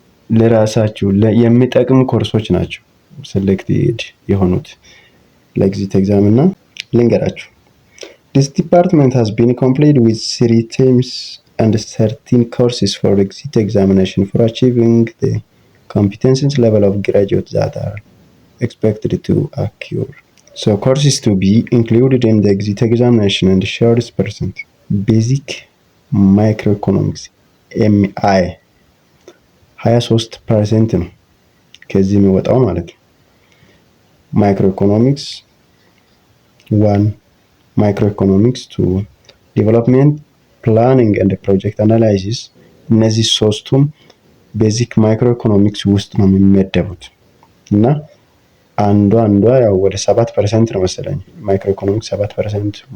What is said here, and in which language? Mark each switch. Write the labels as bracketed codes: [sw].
[am] ለራሳችሁ የሚጠቅም ኮርሶች ናቸው ሴሌክትድ የሆኑት ለኤግዚት ኤግዛም። እና ልንገራችሁ [en] this department has been completed with 3 terms and 13 courses for exit examination for achieving the competency level of graduate that are expected to occur. So courses to be included in the exit examination and shares percent. [am] Basic microeconomics MI 23% ነው ከዚህ የሚወጣው ማለት ነው። ማይክሮኢኮኖሚክስ 1፣ ማይክሮኢኮኖሚክስ 2፣ ዴቨሎፕመንት ፕላኒንግ ኤንድ ፕሮጀክት አናላይሲስ። እነዚህ ሶስቱም ቤዚክ ማይክሮኢኮኖሚክስ ውስጥ ነው የሚመደቡት እና አንዷ ያው ወደ 7% ነው መሰለኝ። ማይክሮኢኮኖሚክስ 7%፣